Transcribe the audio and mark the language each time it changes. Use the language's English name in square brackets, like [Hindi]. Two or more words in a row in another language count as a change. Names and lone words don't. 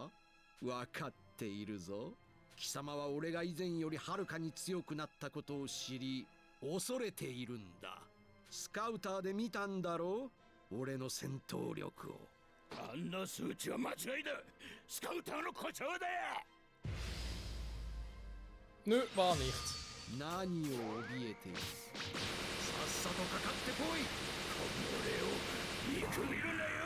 [Japanese] わかっているぞ。貴様は俺が以前よりはるかに強くなったことを知り恐れているんだ。スカウターで見たんだろう、俺の戦闘力を。あんな数値は間違いだ。スカウターの故障だ。 [German] Nö, war nicht. [Japanese] 何を怯えている。さっさとかかってこい。俺を見くびるなよ。